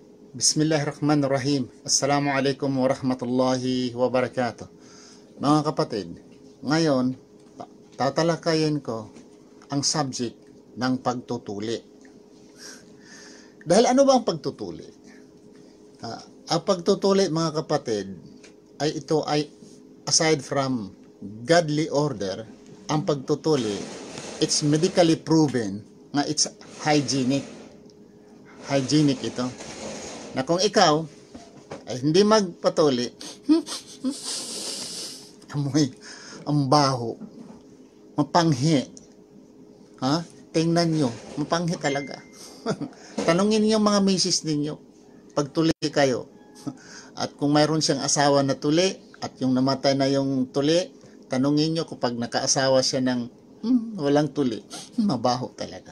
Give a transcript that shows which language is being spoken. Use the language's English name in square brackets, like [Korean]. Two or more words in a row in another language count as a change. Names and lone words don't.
[Arabic] بسم الله الرحمن الرحيم. السلام عليكم ورحمة الله وبركاته. [Filipino] Mga kapatid, ngayon, tatalakayin ko ang subject ng pagtutuli. Dahil ano ba ang pagtutuli? Ang pagtutuli, mga kapatid, ito ay [English] aside from godly order, [Filipino] ang pagtutuli, [English] it's medically proven na it's hygienic. [Filipino] Hygienic ito. Na kung ikaw ay hindi magpatuli, amoy, ang baho, mapanghi. Tingnan nyo, mapanghi talaga. Tanungin niyo mga misis ninyo, pag tuli kayo, at kung mayroon siyang asawa na tuli, at yung namatay na yung tuli, tanungin nyo kung pag nakaasawa siya ng walang tuli, mabaho talaga.